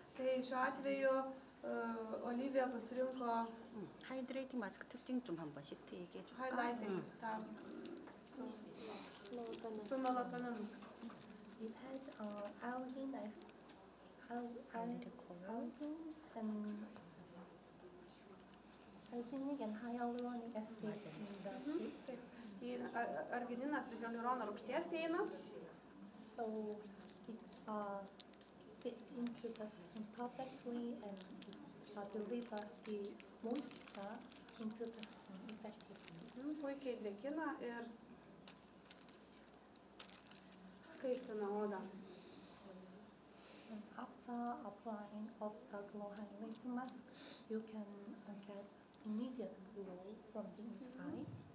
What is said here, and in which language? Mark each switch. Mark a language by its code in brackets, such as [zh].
[lt] Tai šiuo atveju Olivija pasirinko [ko] 하이드레이팅 마스크 특징 좀 한 번씩 얘기해 줄까? [lt] highlighting tą su melatoninu. [en] It has algae and arginic and hyaluronic acid in the sheet. [lt] Argininas ir hialurono rūgšties įeina. [en] So it fits into the skin perfectly and delivers the moisture into the skin effectively. [lt] Puikiai drėkina ir skaistina odą. [en] And after applying of the glow highlighting mask, you can get immediate glow from the inside.